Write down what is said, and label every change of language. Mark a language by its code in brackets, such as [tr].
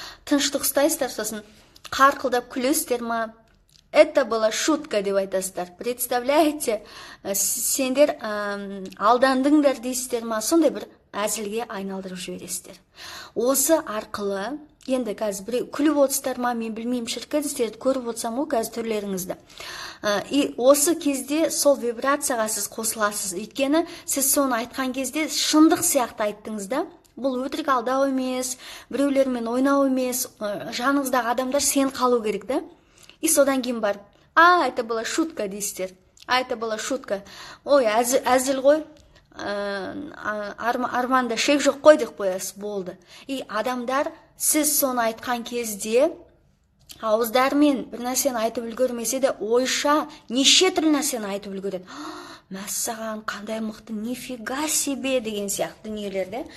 [kk] Тыныштық ұстайсыздар, сосын қарқылдап күлесіздер ма? [ru] Это была шутка деп айтасыздар. [kk] Представляете, сендер алдандыңдар дейсіздер ма? Сондай бір әзілге айналдырып жібересіздер. Осы арқылы, енді қазір біреу күліп отырсыздар ма, мен білмеймін, шіркін сіздерді көріп отырсам ғой қазір түрлеріңізді. И осы кезде сол вибрацияға сіз қосыласыз. Өйткені сіз соны айтқан кезде шындық сияқты айттыңыз да. Бұл өтірік алдау емес, біреулермен ойнау емес, жаныңыздағы адамдар сен қалу керек да. И содан кейін барып, это была шутка дейсіздер. [ru] Это была шутка. Ой, әзіл ғой. [kk] Арманда шек жоқ қой деп қоясыз, болды. И адамдар сіз соны айтқан кезде ауыздармен бір нәрсені айтып үлгермесе де, ойша неше түрлі нәрсені айтып үлгереді. Мәссаған, қандай мықты, нифига себе деген сияқты дүниелерді.